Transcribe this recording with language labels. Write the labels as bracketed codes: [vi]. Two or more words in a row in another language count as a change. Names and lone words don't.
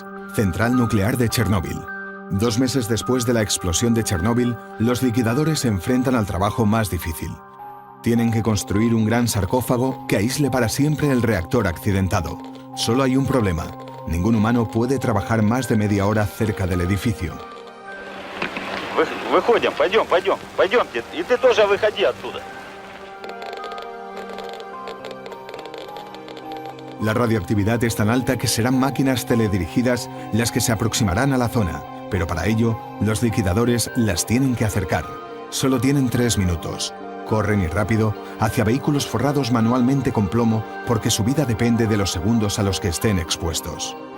[es] Central nuclear de Chernóbil. 2 meses después de la explosión de Chernóbil, los liquidadores se enfrentan al trabajo más difícil. Tienen que construir un gran sarcófago que aísle para siempre el reactor accidentado. Solo hay un problema. Ningún humano puede trabajar más de media hora cerca del edificio. [ru] Выходим, пойдемте. И ты тоже выходи оттуда. [es] La radioactividad es tan alta que serán máquinas teledirigidas las que se aproximarán a la zona, pero para ello, los liquidadores las tienen que acercar. Solo tienen 3 minutos. Corren y rápido hacia vehículos forrados manualmente con plomo porque su vida depende de los segundos a los que estén expuestos.